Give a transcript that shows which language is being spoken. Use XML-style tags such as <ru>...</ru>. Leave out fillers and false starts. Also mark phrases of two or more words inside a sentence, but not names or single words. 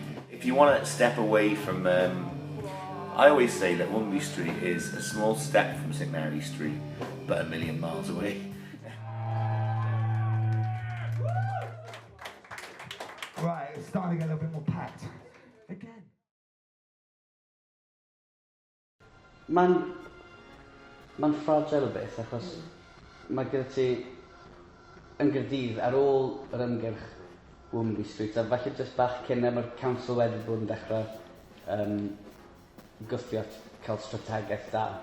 <en>If you want to step away from, I always say that Wimby Street is a small step from St Mary Street, but 1,000,000 miles away. Right, it's starting to get a little bit more packed. Again.</en> <cy>Mae'n fragile o beth, achos mae gyda ti yn Gaerdydd ar ôl yr ymgyrch Wimby Street, a falle jyst bach cyn mae'r council wedi bod yn dechrau gwthio cael strategaeth da</cy>